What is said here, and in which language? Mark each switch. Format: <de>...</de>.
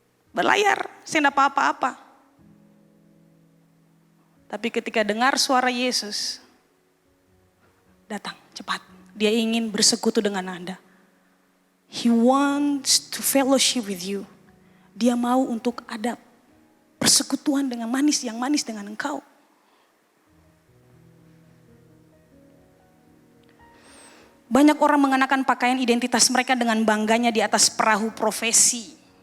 <id>Berlayar, saya tidak apa-apa. Tapi ketika dengar suara Yesus, datang cepat. Dia ingin bersekutu dengan Anda.</id> <en>He wants to fellowship with you.</en> <id>Dia mau untuk ada persekutuan dengan yang manis dengan engkau. Banyak orang mengenakan pakaian identitas mereka dengan bangganya di atas perahu profesi.</id>